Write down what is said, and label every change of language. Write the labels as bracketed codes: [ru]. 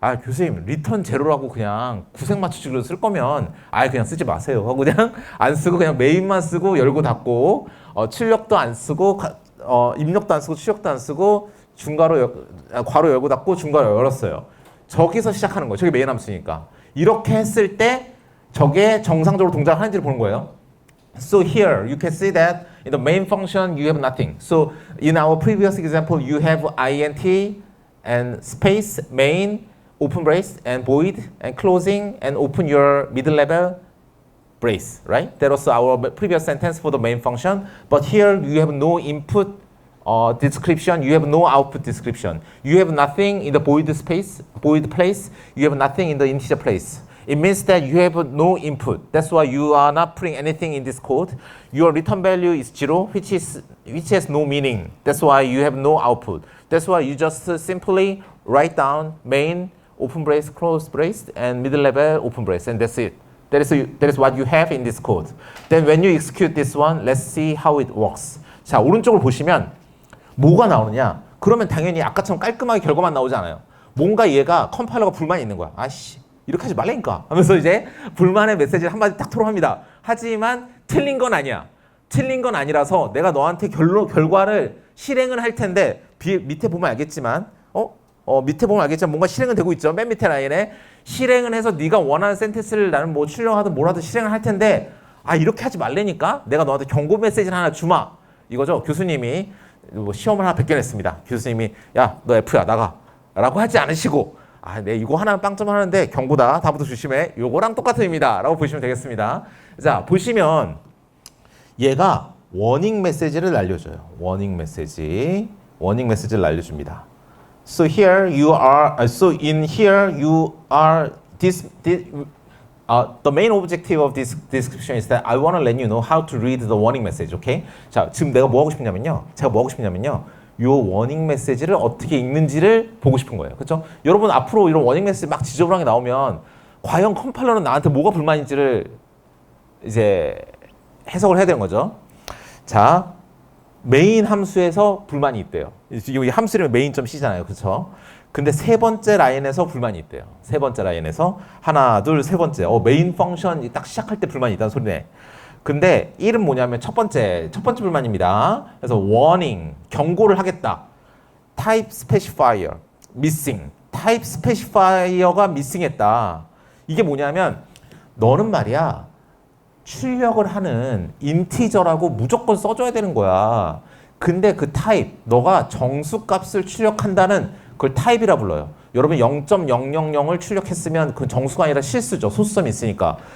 [ko] 교수님 리턴 제로라고 그냥 구색 맞추기로 쓸 거면 그냥 쓰지 마세요 하고 그냥 안 쓰고 그냥 메인만 쓰고 열고 닫고 출력도 안 쓰고 입력도 안 쓰고 출력도 안 쓰고 괄호 열고 닫고 중괄호 열었어요. 저기서 시작하는 거예요. 저게 메인 함수니까. 이렇게 했을 때 저게 정상적으로 동작을 하는지를 보는 거예요. [en] So here you can see that in the main function you have nothing. So in our previous example you have int and space main open brace and void and closing and open your middle level brace, right? That was our previous sentence for the main function. But here you have no input description, you have no output description. You have nothing in the void space, void place, you have nothing in the integer place. It means that you have no input. That's why you are not putting anything in this code. Your return value is 0, which has no meaning. That's why you have no output. That's why you just simply write down main, open brace, close brace, and middle level open brace, and that's it. That is what you have in this code. Then when you execute this one, let's see how it works. [ko] 자, 오른쪽을 보시면 뭐가 나오느냐? 그러면 당연히 아까처럼 깔끔하게 결과만 나오지 않아요. 뭔가 얘가 컴파일러가 불만이 있는 거야. 아씨, 이렇게 하지 말라니까 하면서 이제 불만의 메시지를 한마디 딱 토로합니다. 하지만 틀린 건 아니야. 틀린 건 아니라서 내가 너한테 결과를 실행을 할 텐데 밑에 보면 알겠지만 밑에 보면 알겠지만 뭔가 실행은 되고 있죠. 맨 밑에 라인에 실행을 해서 네가 원하는 센텐스를 나는 뭐 출력하든 뭐라든 실행을 할 텐데 이렇게 하지 말라니까 내가 너한테 경고 메시지를 하나 주마. 이거죠. 교수님이 뭐 시험을 하나 베껴냈습니다. 교수님이 야, 너 F야 나가 라고 하지 않으시고 네, 이거 하나는 빵점 하는데 경고다. 다음부터 조심해. 요거랑 똑같은 의미다. 라고 보시면 되겠습니다. 자, 보시면 얘가 워닝 메시지를 날려줘요. 워닝 메시지를 날려줍니다. [en] So here you are, in here you are, the main objective of this description is that I want to let you know how to read the warning message, okay? [ko] 자, 지금 내가 뭐 하고 싶냐면요. 요 워닝 메시지를 어떻게 읽는지를 보고 싶은 거예요. 그렇죠? 여러분 앞으로 이런 워닝 메시지 막 지저분하게 나오면 과연 컴파일러는 나한테 뭐가 불만인지를 이제 해석을 해야 되는 거죠. 자, 메인 함수에서 불만이 있대요. 이 함수 이름이 main.c잖아요. 그렇죠? 근데 세 번째 라인에서 불만이 있대요. 세 번째 라인에서 하나, 둘, 세 번째. 메인 펑션 딱 시작할 때 불만이 있다는 소리네. 근데 일은 뭐냐면 첫 번째 불만입니다. 그래서 warning, 경고를 하겠다. [en] type specifier, missing. [ko] type specifier가 missing했다. 이게 뭐냐면 너는 말이야 출력을 하는 인티저라고 무조건 써줘야 되는 거야. 근데 그 type, 너가 정수값을 출력한다는 그걸 type이라 불러요. 여러분 0.000을 출력했으면 그 정수가 아니라 실수죠. 소수점이 있으니까.